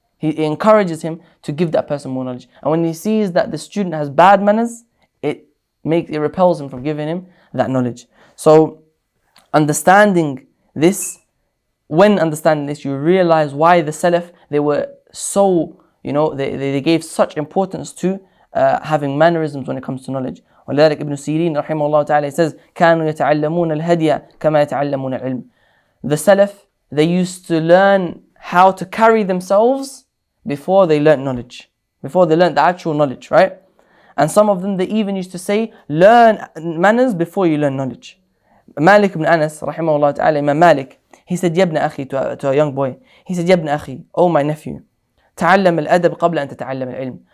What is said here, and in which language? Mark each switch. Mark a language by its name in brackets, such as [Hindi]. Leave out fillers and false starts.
[English] He encourages him to give that person more knowledge. And when he sees that the student has bad manners, it repels him from giving him that knowledge. So understanding this, when understanding this, you realize why the Salaf, they were so, they gave such importance to having mannerisms when it comes to knowledge. [Arabic] ولذلك ابن سيرين رحمه الله تعالى, [English] he says, [Arabic] كانوا يتعلمون الهدي كما يتعلمون العلم. [English] The Salaf, they used to learn how to carry themselves before they learned knowledge, before they learned the actual knowledge, right? And some of them, they even used to say, learn manners before you learn knowledge. Malik ibn Anas, rahimahullah ta'ala, Imam Malik, he said, [Arabic] يا ابن أخي, [English] to a young boy, he said, يا ابن أخي, oh my nephew, [Arabic] تعلم الأدب قبل أن تتعلم العلم.